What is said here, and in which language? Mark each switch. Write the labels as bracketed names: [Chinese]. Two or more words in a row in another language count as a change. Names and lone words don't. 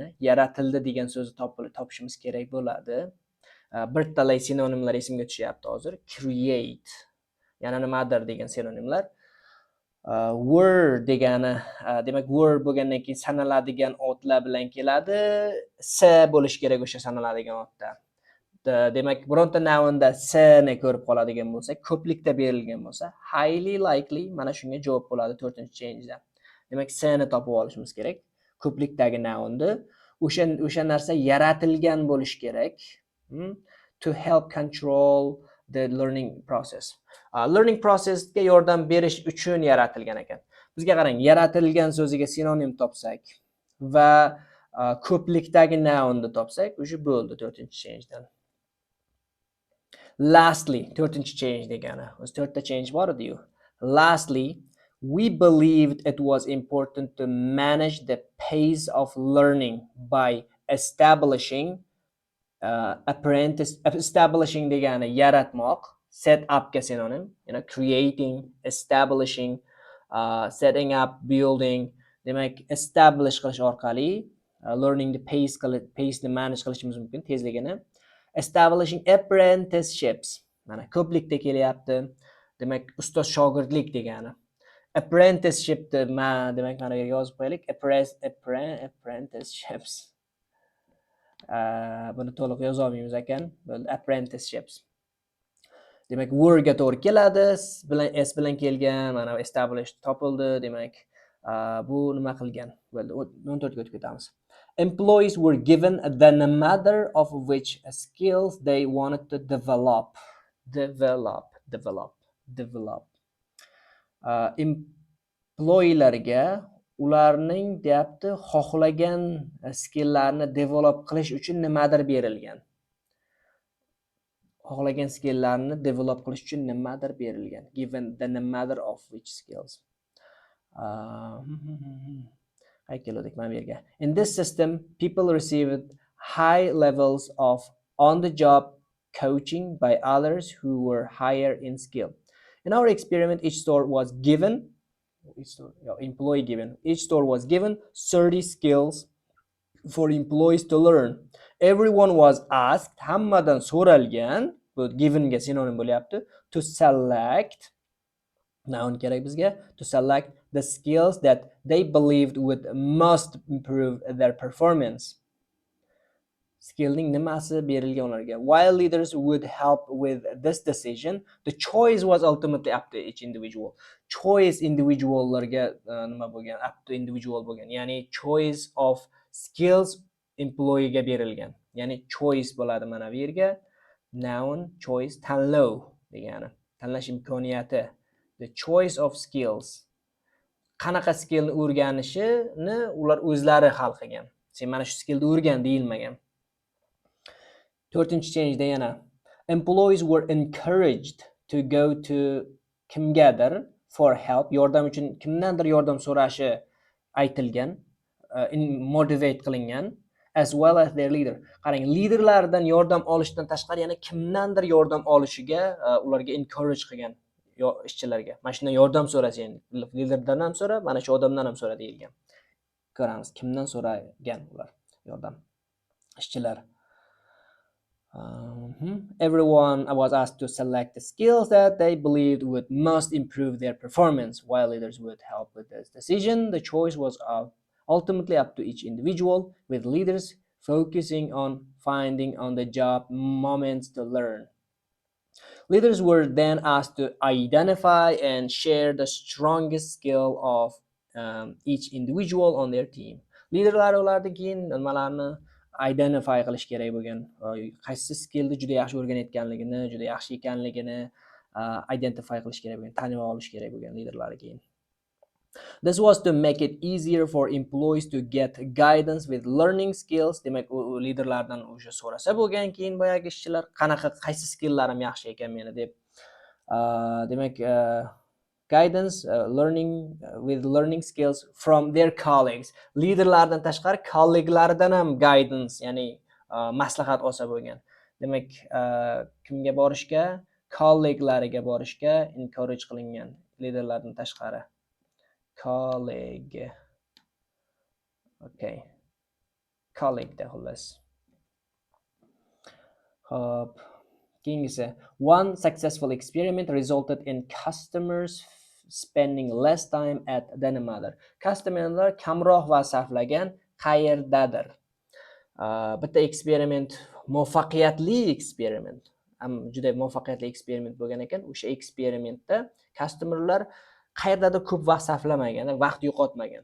[Uzbek] Yaratildi degan so'zni topishimiz kerak bo'ladi. Bir talay sinonimlar esimga tushyapti hozir. [English] Create. [Uzbek] Yana nimadir degan sinonimlar. Were degani, demak were bo'lgandan keyin sanaladigan otlar bilan keladi. S bo'lish kerak o'sha sanaladigan otda. Demak, bironta nounda s ni ko'rib qoladigan bo'lsa, ko'plikda berilgan bo'lsa, [English] highly likely [Uzbek] mana shunga javob bo'ladi 4-change'da. Demak, s ni topib olishimiz kerak. Ko'plikdagi nounni o'sha narsa yaratilgan bo'lish kerak. [English] To help control the learning process. Learning processga [Uzbek] yordam berish uchun yaratilgan ekan. Bizga qarang, yaratilgan so'ziga sinonim topsak va ko'plikdagi nounni topsak, o'sha bo'ldi 4-change'dan. Lastly, 4-change degani. O'zi 4ta change bor edi-yu. [English] Lastly, we believed it was important to manage the pace of learning by establishing establishing [Uzbek] degani yaratmoq, [English] set up [Uzbek] ga sinonim, [English] creating, establishing, setting up, building. [Uzbek] Demak, establish qilish orqali [English] learning the pace [Uzbek] ni manage qilishimiz mumkin, tezligini. [English] Establishing apprenticeships. [Uzbek] Mana ko'plikda kelyapti. Demak, ustoz shogirdlik degani. Apprenticeship demak mana yerga yozib qo'yaylik. [English] Apprenticeships. [Uzbek] Buni to'liq yoza olmaymiz ekan. [English] Apprenticeships. [Uzbek] Demak, were ga to'g'ri keladi. S bilan kelgan, mana established topildi. Demak, bu nima qilgan? Bo'ldi. 14 ga o'tib ketamiz. [English] Employees were given the matter of which skills they wanted to develop. [Uzbek] Employeelarga ularning deyapti xohlagan skilllarni develop qilish uchun nimadir berilgan. Xohlagan skilllarni develop qilish uchun nimadir berilgan. [English] Given the matter of which skills. In this system, people received high levels of on-the-job coaching by others who were higher in skill. In our experiment, each store was given 30 skills for employees to learn. Everyone was asked, [Uzbek] hammadan so'ralgan, bu given ga sinonim bo'lyapti, [English] to select noun [Uzbek] kerak bizga, [English] to select the skills that they believed would must improve their performance. [Uzbek] Skillning nimasi berilgan ularga. [English] While leaders would help with this decision, the choice was ultimately up to each individual. [Uzbek] Choice individuallarga nima bo'lgan, [English] up to individual bo'lgan. [Uzbek] Ya'ni [English] choice of skills [Uzbek] employee ga berilgan. Ya'ni choice bo'ladi mana bu yerga. Noun, choice, tanlov degani. Tanlash imkoniyati. [English] The choice of skills. [Uzbek] Qanaqa skillni o'rganishini ular o'zlari hal qilgan. Sen mana shu skillni o'rgan deyilmagan. 4-change yana. [English] Employees were encouraged to go to kimgadir for help. [Uzbek] Yordam uchun kimdandir yordam so'rashi aytilgan, motivate qilingan, [English] as well as their leader. [Uzbek] Qarang, liderlardan yordam olishdan tashqari yana kimdandir yordam olishiga ularga encourage qilgan. ishchilarga. Mana shundan yordam so'rasang, liderdan ham so'ra, mana shu odamdan ham so'ra deyilgan. Ko'ramiz kimdan so'ragan ular yordam. Ishchilar. [English] Everyone was asked to select the skills that they believed would most improve their performance. While leaders would help with this decision, the choice was ultimately up to each individual, with leaders focusing on finding on-the-job moments to learn. Leaders were then asked to identify and share the strongest skill of each individual on their team. [Uzbek] Liderlar ulardan keyin nimalarni identify qilish kerak bo'lgan, qaysi skillni juda yaxshi o'rganayotganligini, juda yaxshi ekanligini identify qilish kerak bo'lgan, tanib olish kerak bo'lgan liderlarga keyin. [English] This was to make it easier for employees to get guidance with learning skills. [Uzbek] Demak, u liderlardan o'sha so'rasa bo'lgan keyin boyagi ishchilar qaysi skilllarim yaxshi ekan meni deb. Demak, [English] guidance, learning with learning skills from their colleagues. [Uzbek] Liderlardan tashqari kolleglaridan ham guidance, ya'ni maslahat olsa bo'lgan. Demak, kimga borishga? Kolleglariga borishga encourage qilingan liderlardan tashqari. [English] Colleague. Okay. [Uzbek] Colleague da xullas. Hop. Keyingisi. [English] One successful experiment resulted in customers spending less time at than another. [Uzbek] Customerlar kamroq vaqt sarflagan qayerdadir. Bitta eksperiment, muvaffaqiyatli eksperiment. Juda muvaffaqiyatli eksperiment bo'lgan ekan. O'sha eksperimentda customerlar qayerdadir ko'p vaqt sarflamagan, vaqt yo'qotmagan.